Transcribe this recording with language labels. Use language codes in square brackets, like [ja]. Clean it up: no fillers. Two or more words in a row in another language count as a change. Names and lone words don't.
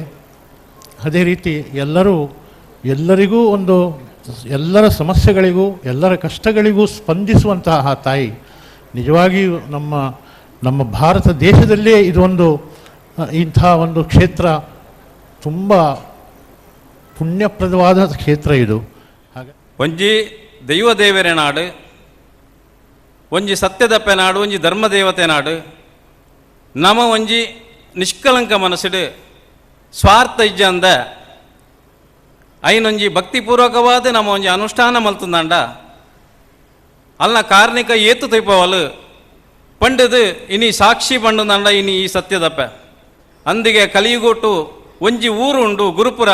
[kn] ಅದೇ ರೀತಿ ಎಲ್ಲರಿಗೂ ಎಲ್ಲರ ಸಮಸ್ಯೆಗಳಿಗೂ ಎಲ್ಲರ ಕಷ್ಟಗಳಿಗೂ ಸ್ಪಂದಿಸುವಂತಹ ಆ ತಾಯಿ ನಿಜವಾಗಿಯೂ ನಮ್ಮ ಭಾರತ ದೇಶದಲ್ಲೇ ಇಂಥ ಒಂದು ಕ್ಷೇತ್ರ ತುಂಬ ಪುಣ್ಯಪ್ರದವಾದ ಕ್ಷೇತ್ರ ಇದು. ಹಾಗೆ [tcy] ಒಂಜಿ ದೈವದೇವರ ನಾಡು, ಒಂಜಿ ಸತ್ಯದಪ್ಪೆ ನಾಡು, ಒಂಜಿ ಧರ್ಮದೇವತೆ ನಾಡು. ನಮ ಒಂಜಿ ನಿಷ್ಕಲಂಕ ಮನಸ್ಸಿಡು ಸ್ವಾರ್ಥ ಇಜ್ಜಂದ ಐನೊಂಜಿ ಭಕ್ತಿಪೂರ್ವಕವಾದ ನಮ್ಮ ಒಂಜಿ ಅನುಷ್ಠಾನ ಮಲ್ತುಂದಾಂಡ ಅಲ್ನ ಕಾರ್ಣಿಕ ಏತು ತೈಪವಲು ಪಂಡದು ಇನಿ ಸಾಕ್ಷಿ ಪಂಡುಂದಾಂಡ ಇನಿ ಈ ಸತ್ಯದಪ್ಪ ಅಂದಿಗೆ ಕಲಿಯುಗೊಟ್ಟು ಒಂಜಿ ಊರು ಉಂಡು ಗುರುಪುರ.